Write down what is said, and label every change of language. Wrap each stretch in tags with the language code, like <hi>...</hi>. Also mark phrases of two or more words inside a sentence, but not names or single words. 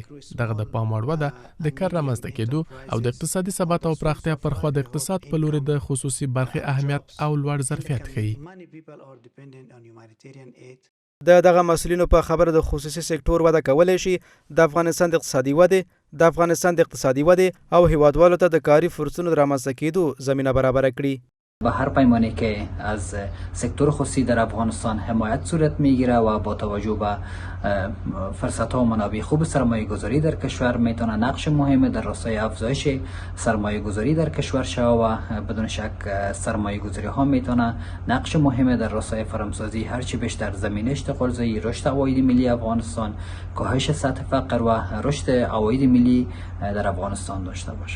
<ps>دغه د پام وړ وده د کار رامنځته کېدو او د اقتصادي ثبات او پراختیا پر خوا د اقتصاد په لوري د خصوصي برخې اهمیت او لوړ ظرفیت ښيي. دغه مسؤلینو په خبره د خصوصي سکتور وده کولی شي د افغانستان د اقتصادي ودې او هیوادوالو ته د کاري فرصتونو د رامنځته کېدو زمینه برابره کړي.</ps> <fa>به هر پیمانی که از سکتور خصوصی در افغانستان حمایت صورت میگیره و با توجه به فرصت ها و منابع خوب سرمایه گذاری در کشور میتونه نقش مهم در راستای افزایش سرمایه گذاری در کشور شود و بدون شک سرمایه گذاری ها میتونه نقش مهم در راستای فرامسازی هرچی بیشتر زمینه اشتغال زایی، رشد عواید ملی افغانستان، کاهش سطح فقر و رشد عواید ملی در افغانستان داشته باشه.</fa>